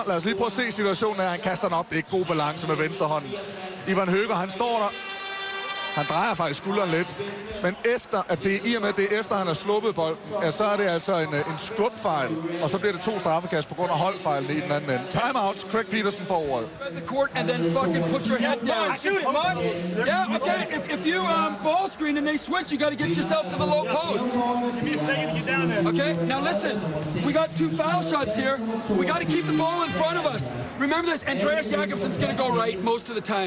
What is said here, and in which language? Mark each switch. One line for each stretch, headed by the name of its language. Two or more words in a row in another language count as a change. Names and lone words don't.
Danish: Lad os lige prøve at se situationen, at han kaster den op. Det er ikke god balance med venstre hånd. Ivan Høger, han står der. Han drejer faktisk skulderen lidt. Men efter, at det i og med, det er efter, han har sluppet bolden, ja, så er det altså en skubfejl. Og så bliver det 2 straffekast på grund af holdfejlen i den anden ende. Timeout. Craig Peterson får ordet.
English: The court and then fucking put your head down. Shoot it, Mark. Yeah, okay. If you ball screen and they switch, you got to get yourself to the low post. Okay. Now listen, we got 2 foul shots here. We got to keep the ball in front of us. Remember this. Andreas Jacobsen's going to go right most of the time.